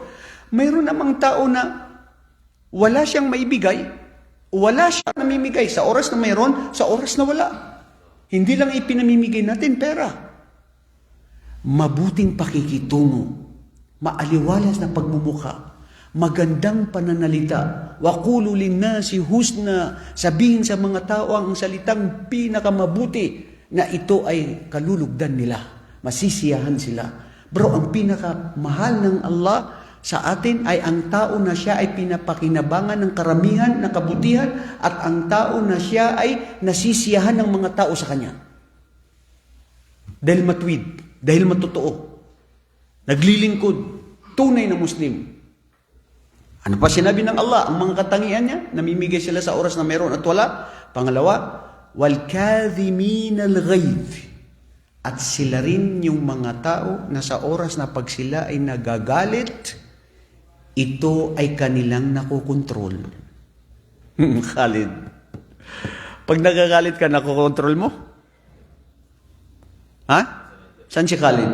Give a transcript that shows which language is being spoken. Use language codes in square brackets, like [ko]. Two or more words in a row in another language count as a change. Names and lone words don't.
[tl] Mayroon namang tao na wala siyang maibigay, wala siyang namimigay sa oras na mayroon, sa oras na wala. Hindi lang ipinamimigay natin pera. Mabuting pakikitungo, maaliwalas na pagmumukha, magandang pananalita, [ar] وقولوا للناس حسنا, [tl] sabihin sa mga tao ang salitang pinakamabuti na ito ay kalulugdan nila. Masisiyahan sila. Bro, ang pinakamahal ng Allah sa atin ay ang tao na siya ay pinapakinabangan ng karamihan, ng kabutihan, at ang tao na siya ay nasisiyahan ng mga tao sa kanya. Dahil matwid, dahil matotoo, naglilingkod, tunay na Muslim. Ano pa sinabi ng Allah? Ang mga katangian niya, namimigay sila sa oras na meron at wala. Pangalawa, [ar] والكاظمين الغيظ. [tl] At sila rin yung mga tao na sa oras na pag sila ay nagagalit, ito ay kanilang nakokontrol. Khalid, pag nagagalit ka, nakokontrol mo? Ha? Saan si Khalid?